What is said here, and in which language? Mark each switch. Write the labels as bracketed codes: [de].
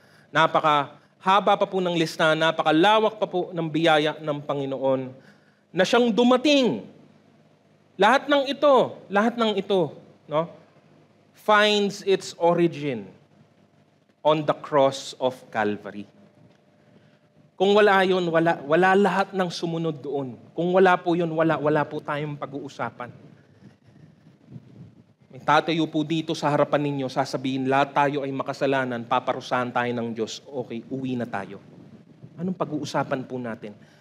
[tl] Napakahaba pa po ng listahan, napakalawak pa po ng biyaya ng Panginoon na siyang dumating. Lahat ng ito, [en] no, finds its origin on the cross of Calvary. [tl] Kung wala yun, wala lahat ng sumunod doon. Kung wala po yun, wala po tayong pag-uusapan. May tatayo po dito sa harapan ninyo, sasabihin, lahat tayo ay makasalanan, paparusahan tayo ng Diyos. Okay, uwi na tayo. Anong pag-uusapan po natin?